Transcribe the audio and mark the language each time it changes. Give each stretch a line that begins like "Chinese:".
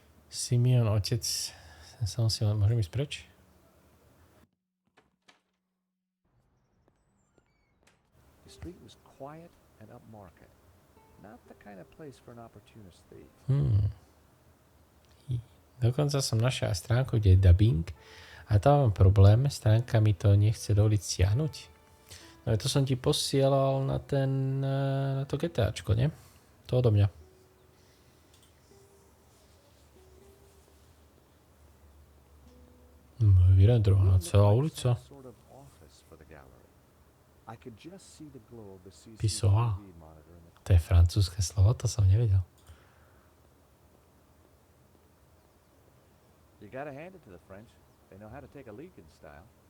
Slovak: Simeon, otec. Som si len... Môžem ísť preč?
English: The street was quiet and upmarket. Not the kind of place for an opportunist thief.
Slovak: Dokonca som našiel aj stránku, kde je dubbing a tam mám problém, stránka mi to nechce dovoliť stiahnuť. No to som ti posielal na ten, na to GTAčko, nie? To odo mňa. Vyrendrovaná celá ulica.
English: Sort of office for the gallery. I could just see the glow of the
French: Pissoir.
English: CCTV monitor in the
Slovak: To je francúzske slovo, to som nevedel.
English: You gotta hand it to the French. They know how to take a leak in style.